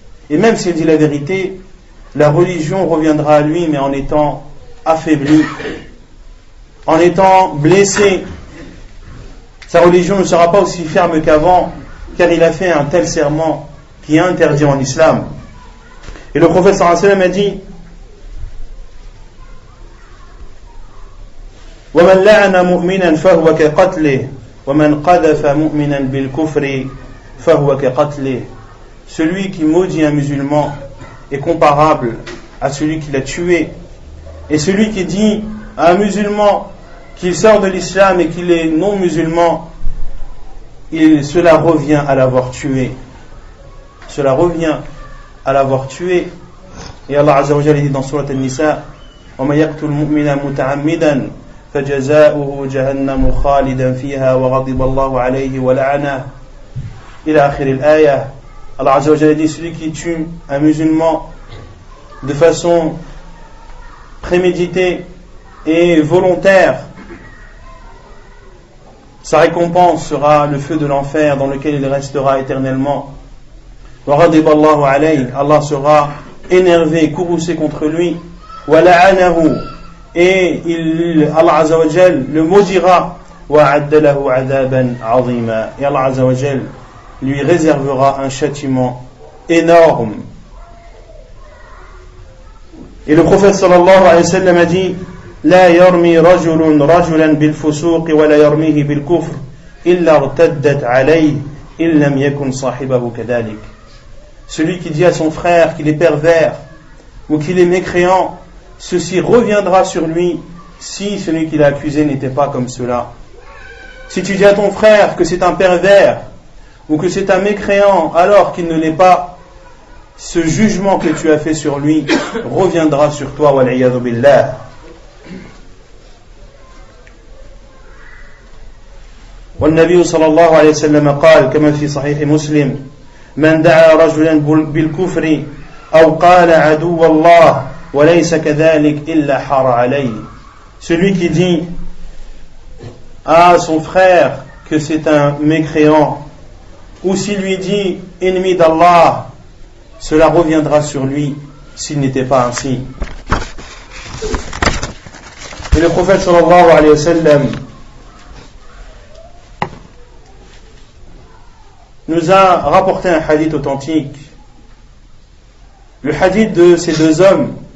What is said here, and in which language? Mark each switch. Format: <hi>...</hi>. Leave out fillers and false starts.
<fr>Et même s'il dit la vérité, la religion reviendra à lui, mais en étant affaiblie, en étant blessé. Sa religion ne sera pas aussi ferme qu'avant, car il a fait un tel serment qui est interdit en islam. Et le prophète sallallahu alayhi wa sallam a dit,</fr> <ar>وَمَنْ لَعَنَ مُؤْمِنًا فَهُوَ كَقَتْلِهِ وَمَنْ قَذَفَ مُؤْمِنًا بِالْكُفْرِ فَهُوَ كَقَتْلِهِ.</ar> <fr>Celui qui maudit un musulman est comparable à celui qui l'a tué. Et celui qui dit à un musulman qu'il sort de l'islam et qu'il est non musulman, cela revient à l'avoir tué. Cela revient à l'avoir tué. Et Allah Azza wa Jalla dit dans Surat An-Nisa,</fr> <ar>وَمَا يَقْتُلْ مُؤْمِنًا مُتَعَمِّدًا فَجَزَاؤُهُ جَهَنَّمُ خَالِدًا فِيهَا وَغَضِبَ اللَّهُ عَلَيْهِ وَلَعَنَهُ إلى آخر الآية.</ar> <fr>Allah Azza wa Jalla dit, celui qui tue un musulman de façon préméditée et volontaire, sa récompense sera le feu de l'enfer dans lequel il restera éternellement.</fr> <ar>وَغَضِبَ اللَّهُ عَلَيْهِ,</ar> <fr>Allah sera énervé, courroucé contre lui.</fr> <ar>وَلَعَنَهُ,</ar> <fr>et Allah Azza wa Jal le maudira,</fr> <ar>وَأَعَدَّ لَهُ عَذَابًا عَظِيمًا,</ar> <fr>et Allah Azza wa Jal lui réservera un châtiment énorme. Et le prophète sallallahu alayhi wa sallam a dit:</fr> <ar>لا يرمي رجل رجلا بالفسوق ولا يرميه بالكفر إلا ارتدت عليه إن لم يكن صاحبه كذلك.</ar> <fr>Celui qui dit à son frère qu'il est pervers ou qu'il est mécréant, ceci reviendra sur lui si celui qui l'a accusé n'était pas comme cela. Si tu dis à ton frère que c'est un pervers ou que c'est un mécréant alors qu'il ne l'est pas, ce jugement que tu as fait sur lui reviendra sur toi, wal-iyadhu billah.</fr> <ar>والنبي صلى الله عليه وسلم قال كما في صحيح مسلم: من دعا رجلا بالكفر أو قال عدو الله وليس كذلك إلا حار عليه.</ar> <fr>Celui qui dit à son frère que c'est un mécréant, ou s'il lui dit ennemi d'Allah, cela reviendra sur lui s'il n'était pas ainsi. Et le prophète sallallahu alayhi wa sallam nous a rapporté un hadith authentique, le hadith de ces deux hommes.</fr>